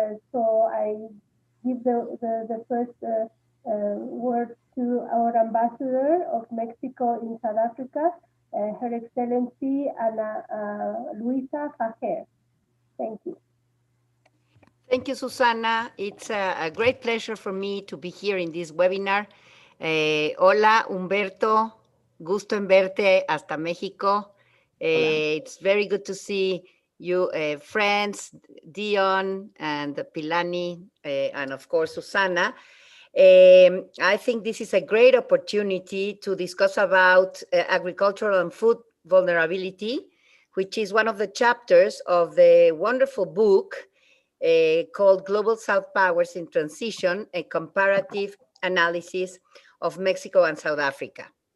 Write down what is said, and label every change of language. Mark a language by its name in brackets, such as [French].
[English] So I give the first word to our ambassador of Mexico in South Africa, Her Excellency Ana Luisa Fajer. Thank you. Thank you, Susana. It's a great pleasure for me to be here in this webinar. [Spanish] Hola, Humberto. Gusto en verte hasta México. [English] It's very good to see you, friends, Dion and Pilani, and of course, Susana. I think this is a great opportunity to discuss about agricultural and food vulnerability, which is one of the chapters of the wonderful book called Global South Powers in Transition, a comparative analysis of Mexico and South Africa.